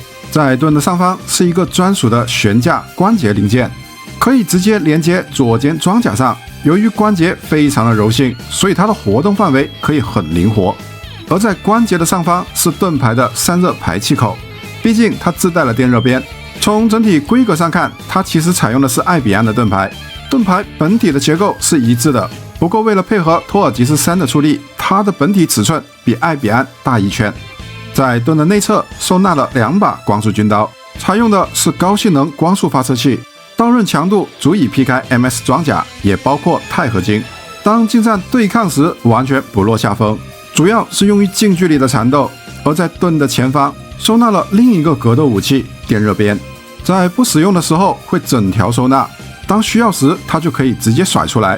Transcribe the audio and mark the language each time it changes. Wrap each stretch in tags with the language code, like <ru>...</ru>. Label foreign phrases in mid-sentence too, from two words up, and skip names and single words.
<zh>在盾的上方是一個專屬的懸架關節零件，可以直接連接左肩裝甲上。由於關節非常的柔性，所以它的活動範圍可以很靈活。而在關節的上方是盾牌的散熱排氣口，畢竟它自帶了電熱邊。從整體規格上看，它其實採用的是艾比安的盾牌，盾牌本體的結構是一致的。不過為了配合托爾吉斯3的出力，它的本體尺寸比艾比安大1圈。在盾的內側收納了2把光束軍刀，採用的是高性能光束發射器。刀刃強度足以劈開 MS 裝甲，也包括鈦合金。當近戰對抗時，完全不落下風。主要是用於近距離的纏鬥。而在盾的前方收納了另一個格鬥武器——電熱鞭，在不使用的時候會整條收納，當需要時它就可以直接甩出來。</zh>